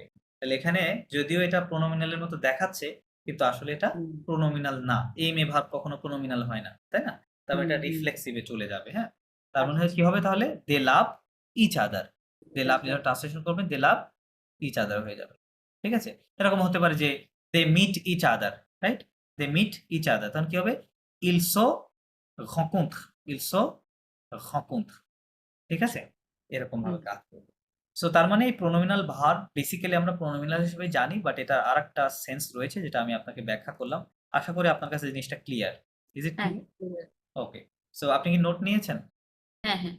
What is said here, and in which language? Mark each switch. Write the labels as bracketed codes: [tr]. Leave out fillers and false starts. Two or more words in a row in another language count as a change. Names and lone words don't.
[bn] তাহলে এখানে যদিও এটা প্রোনোমিনাল এর মতো দেখাচ্ছে, কিন্তু আসলে এটা হুম, প্রোনোমিনাল না। এম এ ভার্ব কখনো প্রোনোমিনাল হয় না। তাই না? তবে হুম, এটা হুম। রিফ্লেক্সিভ এ চলে যাবে, হ্যাঁ? তার মানে কি হবে তাহলে? [en] they love each other. they love [bn] আচ্ছা। যেটা ট্রান্সলেশন করবেন [en] they love each other [bn] হয়ে যাবে। ঠিক আছে? এরকম হতে পারে যে [en] they meet each other, [bn] রাইট? [en] they meet each other. [bn] তখন কি হবে? [fr] il se rencontre, ils se rencontrent. [bn] ঠিক আছে? এরকম ভাবে হুম। কাজ করবে। সো তার মানে এই [en] pronominal verb [bn] বেসিক্যালি আমরা প্রোনোমিনাল হিসেবে জানি, বাট এটা আরেকটা সেন্স রয়েছে যেটা আমি আপনাকে ব্যাখ্যা করলাম। আশা করি আপনার কাছে জিনিসটা ক্লিয়ার। [en] is it [bn] হ্যাঁ, [en] clear? okay. so [bn] আপনি কি নোট নিয়েছেন? হ্যাঁ, হ্যাঁ।